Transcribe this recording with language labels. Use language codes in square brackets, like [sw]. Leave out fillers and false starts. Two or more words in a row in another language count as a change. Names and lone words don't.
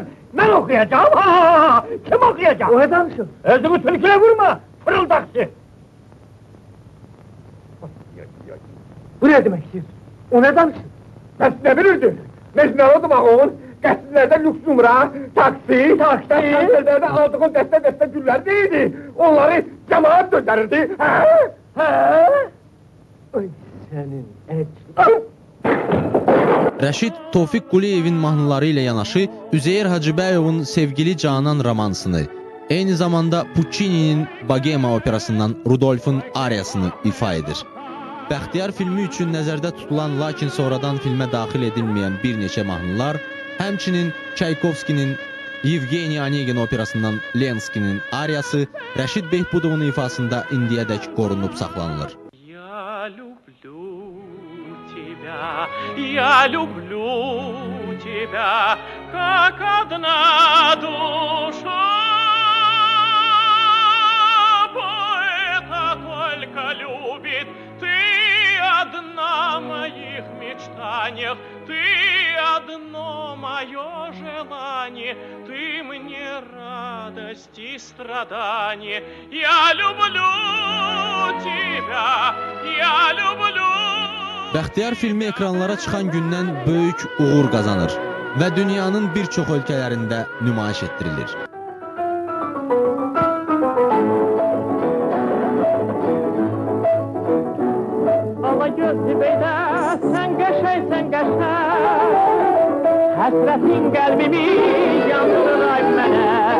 [tr] Ben okuyacağım. Ha! Kim okuyacak? [az] O ne danışır? [tr] Özümü Türkiye'ye vurma. Fırıldakçı. Bu ne demek istiyorsun? [az] O ne danışır? [tr] Ben ne bilirdim? [az] Mecnun oğul, qəsrlərdə lüks numara, taksi, konserlərdə aldığın dəstə güllər deyildi. Onları cemaat göndərirdi. Hə? Ay sənin Rəşid Tofiq Quliyevin mahnıları ilə yanaşı Üzeyir Hacıbəyovun Sevgili Canan romansını, eyni zamanda Puccini'nin Bogema operasından Rudolf'un ariyasını ifa edir. Bəxtiyar filmi üçün nəzərdə tutulan, lakin sonradan filmə daxil edilməyən bir neçə mahnılar, həmçinin Çaykovskinin Yevgeniy Onegin operasından Lenskinin ariyası Rəşid Behbudovun ifasında indiyədək qorunub saxlanılır. [ru] Я люблю тебя, как одна душа. Поэта только любит, ты одна в моих мечтаниях, ты одно мое желание, ты мне радость и страдание. Я люблю тебя, я люблю. [az] Bəxtiyar filmi ekranlara çıxan gündən böyük uğur qazanır və dünyanın bir çox ölkələrində nümayiş etdirilir. Ala gözlü beydə, sən qəşəng, həsrətin qəlbimi yandırır ay mənə.